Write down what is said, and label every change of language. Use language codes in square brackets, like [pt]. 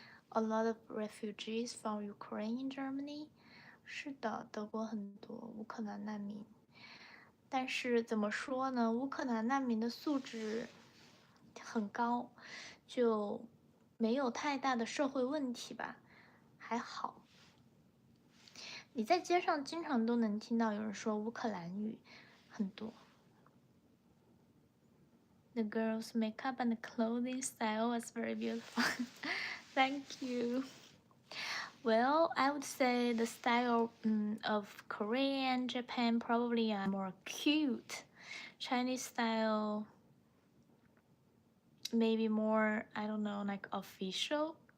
[en] A lot of refugees from Ukraine in Germany. [zh] 是的，德国很多乌克兰难民。但是怎么说呢？乌克兰难民的素质很高，就没有太大的社会问题吧，还好。你在街上经常都能听到有人说乌克兰语，很多。 [en] The girls' makeup and clothing style was very beautiful. Thank you. Well, I would say the style of Korea and Japan probably are more cute. Chinese style maybe more, I don't know, like official.